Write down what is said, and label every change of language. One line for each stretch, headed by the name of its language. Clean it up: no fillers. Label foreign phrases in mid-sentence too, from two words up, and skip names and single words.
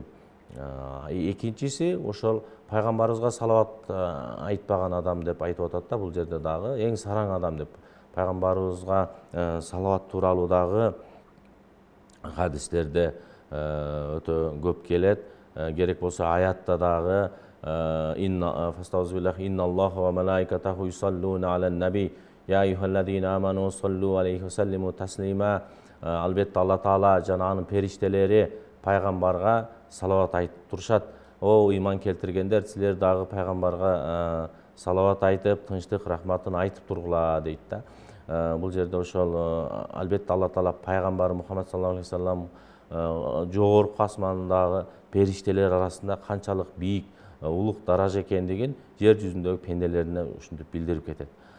Kyrgyz: Экинчиси, ошол пайгамбарыбызга салават айтпаган адам деп айтып атат да, бул жерде дагы эң сараң адам деп. Пайгамбарыбызга салават тууралуу дагы хадистерде өтө көп келет. Керек болсо аятта дагы
Arabic: إن الله وملائكته يصلون على النبي يا أيها الذين آمنوا صلوا عليه وسلموا تسليما.
Kyrgyz: Албетте Алла Таала жана анын периштелери пайгамбарга салават айтып турушат. О ыйман келтиргендер, силер дагы пайгамбарга салават айтып, тынчтык, рахматын айтып тургула дейт да. Бул жерде ошол албетте Алла Таала пайгамбар Мухаммад
Arabic: صلى الله عليه وسلم
Kyrgyz: жогорку асмандагы периштелер арасында канчалык бийик, улук даража экендигин жер жүзүндөгү пенделерине ушинтип билдирип кетет.